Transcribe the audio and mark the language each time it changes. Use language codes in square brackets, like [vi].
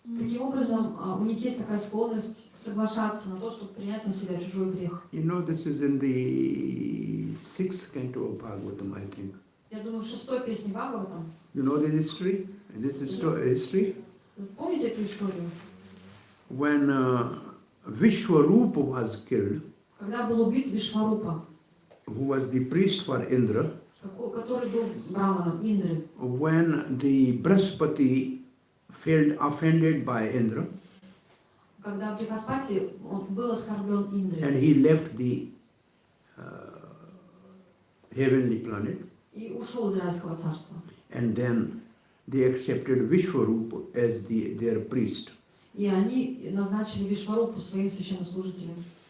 [ru] Таким образом, у них есть такая склонность соглашаться на то, чтобы принять на себя чужой грех. [en] You know, this is in the 6th canto of Bhagavatam, I think. [ru] Я думаю, в 6-й песне Бхагаватам. [en] You know the history? This is history. [ru] Помните эту историю? [en] When Vishwarupa was killed, [ru] Когда был убит Вишварупа, [en] who was the priest for Indra, [ru] который был Браманом Индры, [en] when the Brahaspati felt offended by Indra, [ru] когда Брихаспати он был оскорблен [en] and [ru] Индрой [en] he left the heavenly planet, [ru] и ушел из райского царства. [en] and then they accepted Vishwarupa as their priest. [ru] И они назначили Вишварупу своим священнослужителем.